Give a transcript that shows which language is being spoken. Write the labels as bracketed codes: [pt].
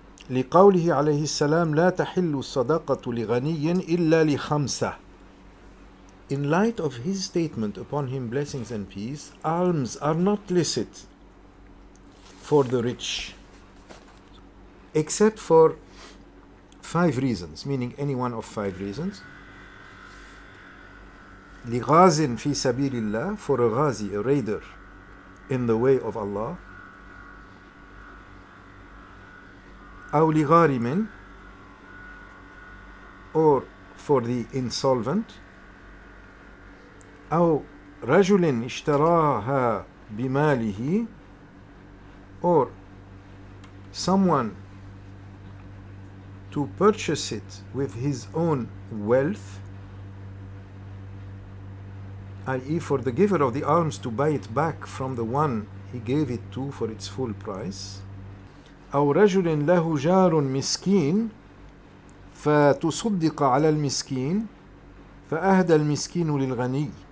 [ar] لقوله عليه السلام لا تحل الصدقة لغني إلا لخمسة. [en] In light of his statement upon him blessings and peace, alms are not licit for the rich except for 5 reasons, meaning any one of 5 reasons. [ar] لغاز في سبيل الله, [en] for a ghazi, a raider in the way of Allah. [ar] أو لغارم, [en] or for the insolvent. [ar] أو رجل اشتراها بماله, [en] or someone to purchase it with his own wealth, i.e. for the giver of the alms to buy it back from the one he gave it to for its full price. [ar] أو رجل له جار مسكين فتصدق على المسكين فأهدى المسكين للغني.